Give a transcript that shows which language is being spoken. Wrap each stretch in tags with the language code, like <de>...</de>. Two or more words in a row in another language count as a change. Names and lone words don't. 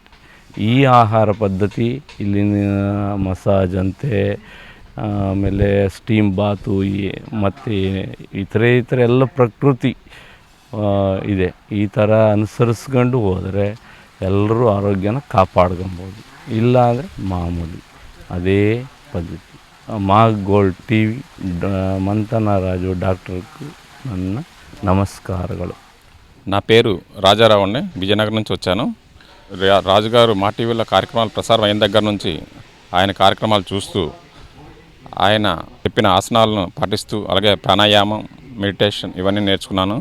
<kn>ಈ ಆಹಾರ ಪದ್ಧತಿ ಇಲ್ಲಿನ ಮಸಾಜ್ ಅಂತೆ, ಆಮೇಲೆ</kn> <en>steam bath</en> <kn>ಮತ್ತು ಇತರೆ ಎಲ್ಲ ಪ್ರಕೃತಿ ಇದೆ. ಈ ಥರ ಅನುಸರಿಸ್ಕೊಂಡು ಹೋದರೆ ಎಲ್ಲರೂ ಆರೋಗ್ಯನ ಕಾಪಾಡ್ಕೊಬೋದು. ಇಲ್ಲ ಅಂದರೆ ಮಾಮೂಲಿ ಅದೇ ಪದ್ಧತಿ.</kn> <te>మా గోల్డ్ టీవీ మంతన రాజు డాక్టర్కు ನನ್ನ నమస్కారాలు. నా పేరు రాజారావు అండి, విజయనగరం నుంచి వచ్చాను. రాజుగారు మా టీవీలో కార్యక్రమాలు ప్రసారం అయిన దగ్గర నుంచి ఆయన కార్యక్రమాలు చూస్తూ ఆయన చెప్పిన ఆసనాలను పాటిస్తూ అలాగే ప్రాణాయామం, మెడిటేషన్ ఇవన్నీ నేర్చుకున్నాను.</te>